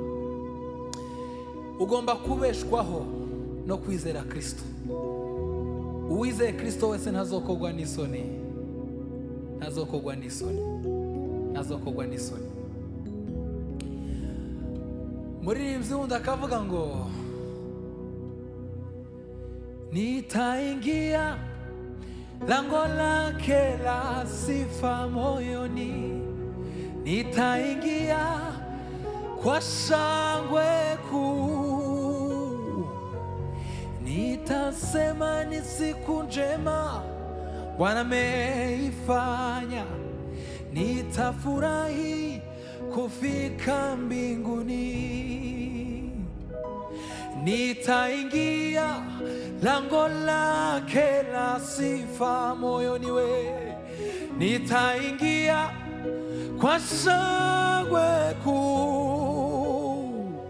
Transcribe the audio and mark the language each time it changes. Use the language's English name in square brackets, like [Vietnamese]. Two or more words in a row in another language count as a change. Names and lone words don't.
[Rundi] Ugomba kubeshwaho no kwizera Kristo. Uwizeye Kristo wese ntazokogwa n'isoni. ntazokogwa n'isoni, ntazokogwa n'isoni. Muririmbyi wundi akavuga ngo [Swahili] nitaingia lango lake la sifa moyoni, nitaingia kwa shangwe kuu, nitasema ni siku njema Bwana ameifanya, nitafurahi kufika mbinguni, nitaingia lango lake la sifa moyoni we, nitaingia kwa shangwe kuu,